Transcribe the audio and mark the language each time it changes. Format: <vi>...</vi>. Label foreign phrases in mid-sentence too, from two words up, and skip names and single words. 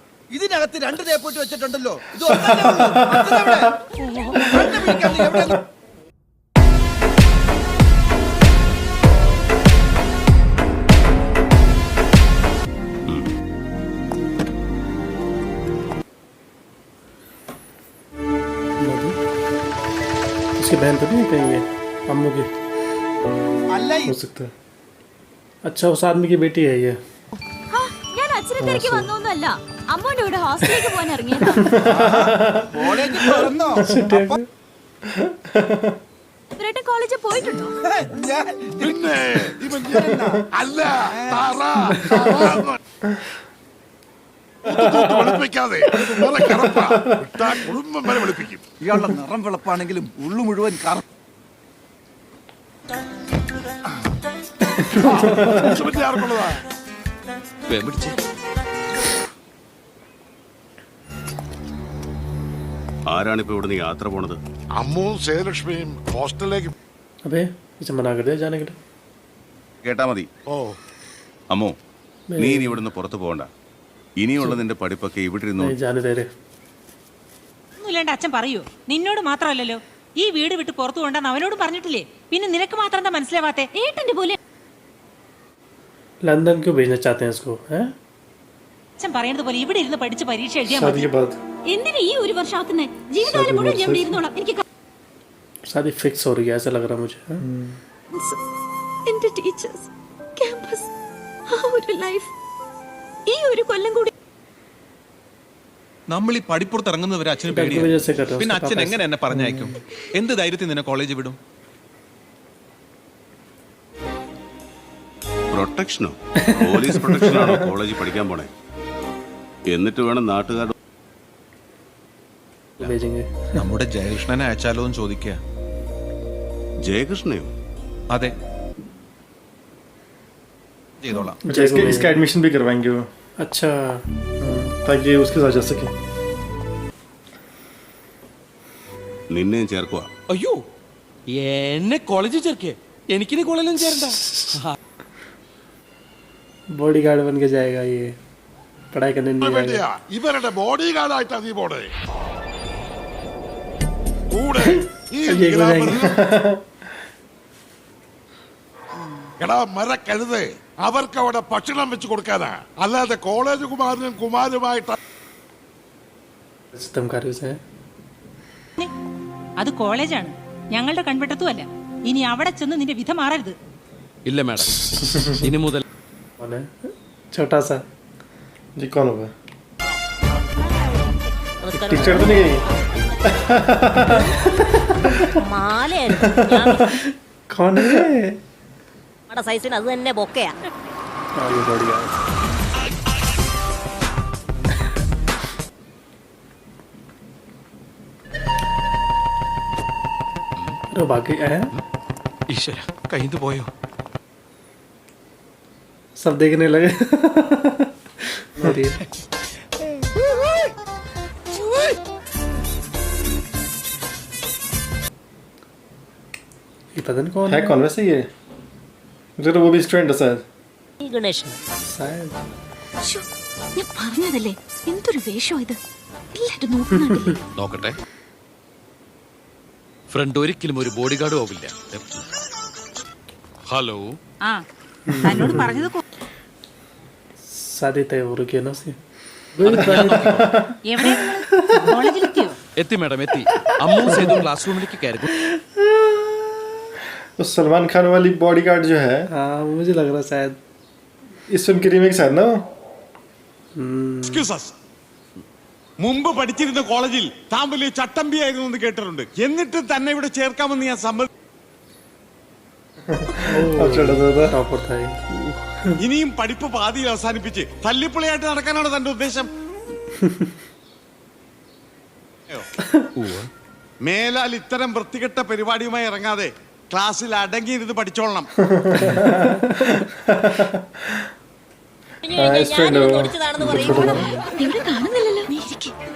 <ml>ഇതിനകത്ത് 2 തേപ്പൊട്ടി വെച്ചിട്ടുണ്ടല്ലോ. ഇത് ഒന്നല്ലേ ഉള്ളൂ. മറ്റേതെവിടെ? കണ്ടുപിടിക്കാൻ നീ എവിടെ?</ml> <hi>उसकी बहन तो नहीं कहीं है अम्मू की</hi> <ml>അല്ല</ml> <hi>हो सकता है अच्छा उस आदमी की बेटी है ये</hi> <ml>ഞാൻ അച്ഛനെ തിരക്കി വന്നൊന്നുമല്ല അമ്മോന്റെ കൂടെ ഹോസ്റ്റലിലേക്ക് പോകാൻ ഇറങ്ങിയതാ കോളേജ് തുറന്നോ? ഇവരുടെ കോളേജിൽ പോയിട്ടുണ്ടോ ഞാൻ പിന്നെ ഇവൻ അല്ല വെളുപ്പിക്കാതെ കുടുംബം വരെ വെളുപ്പിക്കും. ഇയാളുടെ നിറം വെളുപ്പാണെങ്കിലും ഉള്ളു മുഴുവൻ കറ. ആർക്കുള്ളതാ? ആരാണിപ്പോ ഇവിടുന്ന് യാത്ര പോണത്? അമ്മുവും സേലക്ഷ്മിയും ഹോസ്റ്റലിലേക്ക്.</ml> <hi>अबे इसे मना कर दिया जाने के लिए</hi> <ml>കേട്ടാ മതി. ഓ അമ്മോ, നീ ഇനി ഇവിടുന്ന് പുറത്തു പോകണ്ട. ഇനിയുള്ള നിന്റെ പഠിപ്പൊക്കെ ഇവിടെ ഇരുന്നു.</ml> <hi>नहीं जाने दे रहे</hi> <ml>ഒന്നുമില്ലാണ്ട് അച്ഛൻ പറയൂ. നിന്നോട് മാത്രമല്ലല്ലോ, ഈ വീട് വിട്ട് പുറത്തു കൊണ്ടാന്ന് അവനോട് പറഞ്ഞിട്ടില്ലേ? പിന്നെ നിനക്ക് മാത്രം എന്താ മനസ്സിലാവാത്തെ? ഏട്ടന്റെ പോലെ</ml> <hi>लंदन क्यों भेजना चाहते हैं इसको हैं</hi> <ml>അച്ഛൻ പറയുന്നത് പോലെ ഇവിടെ ഇരുന്ന് പഠിച്ച് പരീക്ഷ എഴുതിയാൽ</ml> <hi>शादी</hi> <ml>മതി.</ml> <hi>के बाद</hi> <ml>എന്തിനാ ഈ ഒരു വർഷം ആക്കുന്നേ? ജീവിതകാലം മുഴുവൻ ഞാൻ ഇവിടെ ഇരുന്നോളാം. എനിക്ക്</ml> <hi>शादी फिक्स हो रही है ऐसा लग रहा है मुझे</hi> <ml>എന്റെ ടീച്ചേഴ്സ്, ക്യാമ്പസ്, ആ ഒരു ലൈഫ്, ഈ ഒരു കൊല്ലം കൂടി നമ്മൾ ഈ പഠിപ്പുറത്ത് ഇറങ്ങുന്നവരെ അച്ഛന്</ml> <hi>की</hi> <ml>പേടിയാണ്.</ml> <hi>वजह से कर रहा</hi> <ml>പിന്നെ</ml> <hi>हूँ</hi> <ml>അച്ഛൻ എങ്ങനെ എന്നെ പറഞ്ഞയക്കും? എന്ത് ധൈര്യത്തിൽ നിന്നെ കോളേജിൽ വിടും? പ്രൊട്ടക്ഷനോ? പോലീസ് പ്രൊട്ടക്ഷനാണോ കോളേജിൽ പഠിക്കാൻ പോണേ? എന്നിട്ട് വേണം നാട്ടുകാർ</ml> <hi>भेजेंगे</hi> <ml>നമ്മുടെ ജയകൃഷ്ണനെ അയച്ചാലോ എന്ന് ചോദിക്കുക. ജയകൃഷ്ണയോ? അതെ, ചെയ്തോളാം.</ml> <hi>इसका एडमिशन भी करवाएंगे वो अच्छा ताकि उसके साथ जा सके.</hi> <ml>നിന്നെയും ചേർക്കുക. അയ്യോ, എന്നെ കോളേജിൽ ചേർക്കേ? എനിക്കിനി കോളേജിലും ചേരണ്ട.</ml> <hi>बॉडीगार्ड बन के जाएगा ये पढ़ाई करने नहीं</hi> <ml>വേണ്ടിയാ</ml> <hi>जाएगा</hi> <ml>ഇവരുടെ ബോഡി ഗാർഡായിട്ടാ നീ പോടെ കൂടെ ഈ</ml> <hi>ये हो</hi> <ml>ഗ്രാമത്തിൽ.</ml> <hi>जाएंगे</hi> <ml>എടാ മരക്കഴുതേ, അവർക്ക് അവിടെ ഭക്ഷണം വെച്ച് കൊടുക്കാനാ, അല്ലാതെ കോളേജ് കുമാരനും കുമാരുമായിട്ട്.</ml> <hi>धमकारी से</hi> <ml>അത് കോളേജാണ്, ഞങ്ങളുടെ കൺവെട്ടത്തുമല്ല. ഇനി അവിടെ ചെന്ന് നിന്റെ വിധ മാറരുത്. ഇല്ല മാഡം, ഇനി മുതൽ</ml> <hi>कौन है छोटा सा जी कौन होगा? टीचर तो नहीं कौन है?</hi> <ml>സൈസിന് അത് തന്നെ ബൊക്കയാ.</ml> <hi>हाँ ये बॉडीगार्ड अरे बाकी है</hi> <ml>ഈശ്വര, കയ്യിൽ പോയോ?</ml> <hi>सब देखने लगे ये पता नहीं कौन है कौन वैसे ये? मुझे तो वो भी स्टूडेंट है शायद. शायद</hi> <ml>ഞാൻ പറഞ്ഞതല്ലേ, എന്തൊരു വേഷോ ഇത്. എല്ലാരും നോക്കുന്നുണ്ടല്ലേ. നോക്കട്ടെ. ഫ്രണ്ട് ഒരിക്കലും ഒരു ബോഡി ഗാർഡും ആവില്ല. ഹലോ, ആ, തന്നോട് പറഞ്ഞത്</ml> <hi>शादी तय हो रही है ना उसकी</hi> <ml>എവിടെ? കോളേജിലെത്തിയോ? എത്തി മാഡം, എത്തി. അമ്മു സേതു ക്ലാസ് റൂമിലേക്ക് കയറി.</ml> <hi>तो सलमान खान वाली बॉडीगार्ड जो है, हाँ मुझे लग रहा है शायद इस फिल्म की रीमेक शायद ना.</hi> <ml>മുമ്പ് പഠിച്ചിരുന്ന കോളേജിൽ താൻ വലിയ ചട്ടമ്പിയായിരുന്നു എന്ന് കേട്ടിട്ടുണ്ട്. എന്നിട്ട് തന്നെ ഇവിടെ ചേർക്കാമെന്ന് ഞാൻ</ml> <hi>टॉपर था ये</hi> <ml>ഇനിയും പഠിപ്പ് പാതിയിൽ അവസാനിപ്പിച്ച് തല്ലിപ്പൊളിയായിട്ട് നടക്കാനാണ് തന്റെ ഉദ്ദേശം? മേലാൽ ഇത്തരം വൃത്തികെട്ട പരിപാടിയുമായി ഇറങ്ങാതെ ക്ലാസ്സിൽ അടങ്ങിയിരുന്ന് പഠിച്ചോളണം. ഇവിടെ കാണുന്നില്ലല്ലോ. നീ ഇരിക്ക്.</ml>